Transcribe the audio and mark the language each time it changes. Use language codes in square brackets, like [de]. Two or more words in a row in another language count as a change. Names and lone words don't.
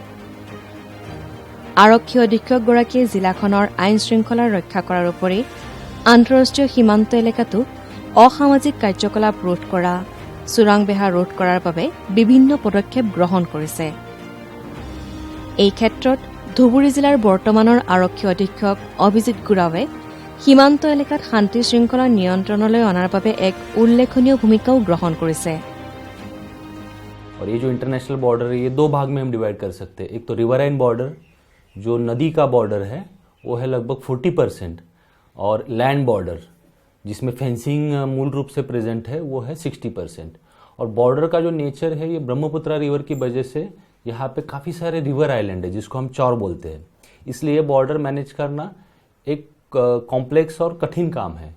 [as] আৰক্ষী অধীক্ষকগৰাকীয়ে জিলাখনৰ আইন শৃংখলা ৰক্ষা কৰাৰ উপৰি আন্তঃৰাষ্ট্ৰীয় সীমান্ত এলেকাতো অসামাজিক কাৰ্যকলাপ ৰোধ কৰা, চোৰাং বেহা ৰোধ কৰাৰ বাবে বিভিন্ন পদক্ষেপ গ্ৰহণ কৰিছে। এই ক্ষেত্ৰত ধুবুৰী জিলাৰ বৰ্তমানৰ আৰক্ষী অধীক্ষক অভিজিত গুৰাৱে সীমান্ত এলেকাত শান্তি শৃংখলা নিয়ন্ত্ৰণলৈ অনাৰ বাবে এক উল্লেখনীয় ভূমিকাও গ্ৰহণ কৰিছে। [hi] और ये जो [en] international border [hi] है ये 2 भाग में हम डिवाइड कर सकते हैं। एक तो [en] riverine border [hi] जो नदी का बॉर्डर है वो है लगभग 40%, और [en] land border [hi] जिसमें फेंसिंग मूल रूप से प्रेजेंट है वो है 60%। और बॉर्डर का जो नेचर है ये ब्रह्मपुत्रा रिवर की वजह से यहाँ पे काफ़ी सारे [en] river island [hi] है जिसको हम चौर बोलते हैं, इसलिए ये [en] border manage [hi] करना एक कॉम्प्लेक्स और कठिन काम है।